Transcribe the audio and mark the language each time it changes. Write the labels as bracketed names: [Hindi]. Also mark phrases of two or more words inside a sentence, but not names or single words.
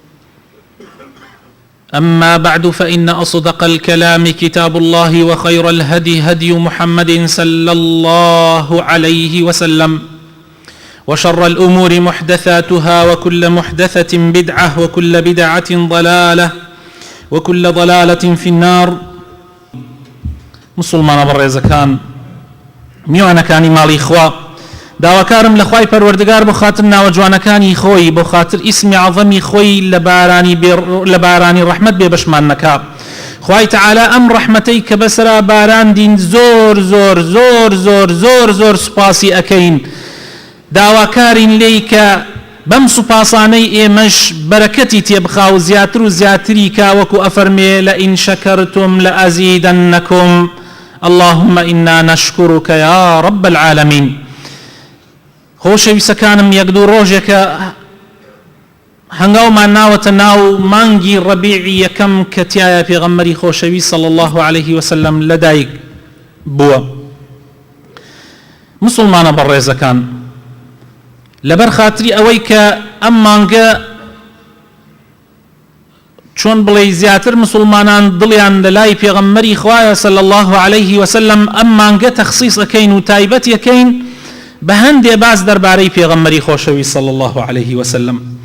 [Arabic] أما بعد فإن أصدق الكلام كتاب الله وخير الهدي هدي محمد صلى الله عليه وسلم وشر الأمور محدثاتها وكل محدثة بدعة وكل بدعة ضلالة وكل ضلالة في النار. [Central Kurdish] مسلمان بەڕێزەکان میوانەکانی ماڵی خوا داواکارم لە خوای پەروەردگار بۆ خاتر ناوە جوانەکانی خۆی بۆ خاتر ئیسمی عەظەمی خۆی لە بارانی ڕەحمەت بێبەشمان نەکا. خوای تەعالی ئەم ڕەحمەتەی کە بەسەرا باراندین زۆر زۆر زۆر زۆر زۆر زۆر سوپاسی ئەکەین، داواکارین لێی کە بەم سوپاسانەی ئێمەش بەرەکەتی تێبخا و زیاتر و زیاتری کا وەکو ئەفەرمێ [Arabic] لئین شەکەرتم لەئەزیدەنەکم اللهم إنا نشكرك يا رب العالمين. [Central Kurdish] خۆشەویستەکانم یەک دوو ڕۆژێکە هەنگاومان ناوەتە ناو مانگی ڕەبیعی یەکەم کە تایە پێغەمبەری خۆشەویست [Arabic] صلی الله عليه وسلم [Central Kurdish] لەدایک بووە. مسلمانە بەڕێزەکان، لەبەر خاتری ئەوەی کە ئەم مانگە چۆن بڵێ زیاتر مسلمانان دڵیان لە لای پێغەمبەری خوایە [Arabic] صلی الله عليه وسلم [Central Kurdish] ئەم مانگە تەخسیص ئەکەین و تایبەت یەکەین بە هەندێ باس دەربارەی پێغەمبەری خۆشەویست [Arabic] صلی الله عليه وسلم